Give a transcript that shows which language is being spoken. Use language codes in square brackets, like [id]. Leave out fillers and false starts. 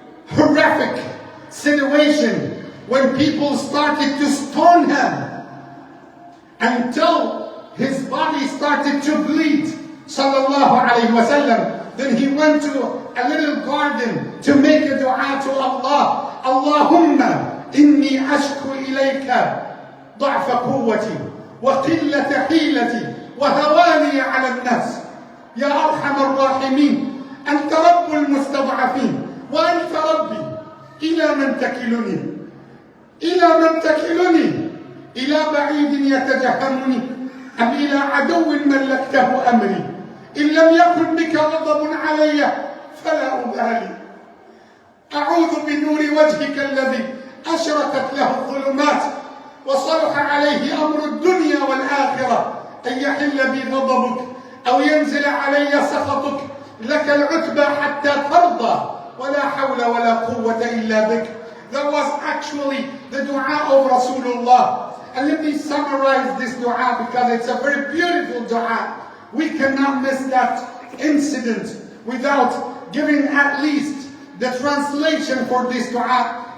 [en] horrific situation when people started to stone him until his body started to bleed, [ar] sallallahu alayhi wa sallam. [en] Then he went to a little garden to make a dua to Allah. [ar] Allahumma إني أشكو إليك ضعف قوتي وقلة حيلتي وهواني على الناس يا أرحم الراحمين أنت رب المستضعفين وأنت ربي إلى من تكلني إلى من تكلني إلى بعيد يتجهمني أم إلى عدو ملكته أمري إن لم يكن بك غضب علي فلا أبالي أعوذ بنور وجهك الذي أشرقت له الظلمات وصلح عليه أمر الدنيا والآخرة أن يحل بي غضبك أو ينزل علي سخطك لك العتبى حتى ترضى ولا حول ولا قوة إلا بك. [en] That was actually the dua of Rasulullah. And let me summarize this dua because it's a very beautiful dua. We cannot miss that incident without giving at least the translation for this dua.